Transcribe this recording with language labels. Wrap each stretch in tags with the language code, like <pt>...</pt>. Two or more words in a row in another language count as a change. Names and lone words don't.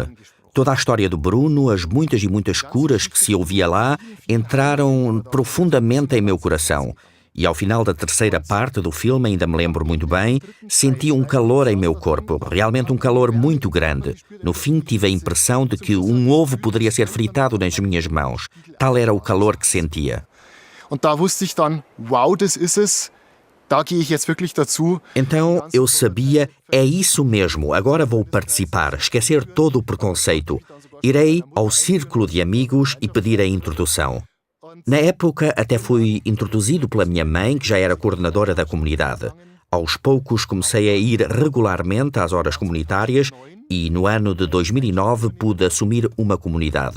<pt>Toda a história do Bruno, as muitas e muitas curas que se ouvia lá, entraram profundamente em meu coração. E ao final da terceira parte do filme, ainda me lembro muito bem, senti um calor em meu corpo, realmente um calor muito grande. No fim, tive a impressão de que um ovo poderia ser fritado nas minhas mãos. Tal era o calor que sentia.</pt> <de>Und da wusste ich dann, wow, das ist es. Da gehe ich jetzt wirklich dazu.</de> <pt>Então eu sabia, é isso mesmo, agora vou participar, esquecer todo o preconceito. Irei ao círculo de amigos e pedir a introdução. Na época até fui introduzido pela minha mãe, que já era coordenadora da comunidade. Aos poucos comecei a ir regularmente às horas comunitárias e no ano de 2009 pude assumir uma comunidade.</pt>